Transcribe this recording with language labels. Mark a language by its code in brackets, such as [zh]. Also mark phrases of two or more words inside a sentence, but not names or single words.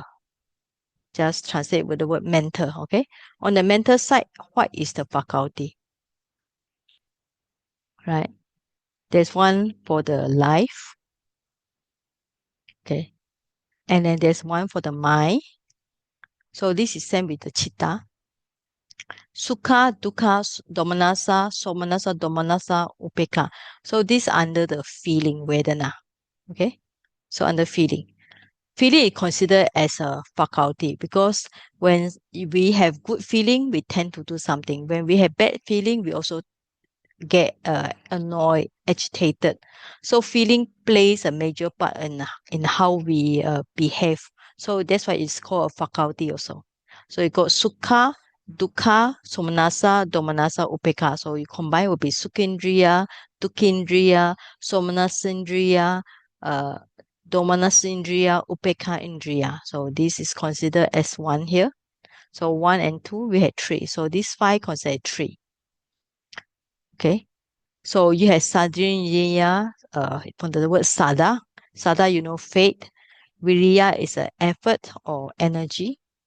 [en] Just translate with the word mental, okay. On the mental side, what is the faculty? Right? There's one for the life, okay, and then there's one for the mind. So this is same with the chitta. [pi] Sukha, dukkha, domanassa, somanassa, domanassa, upeka. [en] So this under the feeling, vedana. Okay? So under feeling. Feeling is considered as a faculty because when we have good feeling, we tend to do something. When we have bad feeling, we also get annoyed, agitated. So feeling plays a major part in how we behave. So that's why it's called a faculty also. So you got [pi] sukha, dukkha, somanassa, domanassa, upeka. [en] So you combine will be [pi] sukhindriya, dukkindriya, somanasindriya, domanasindriya, upeka indriya. [en] So this is considered as one here. So 1 and 2, we had 3. So these 5 considered 3. Okay. So you have sadhiniya, from the word sada. Sada, you know, faith. Viriya is an effort or energy.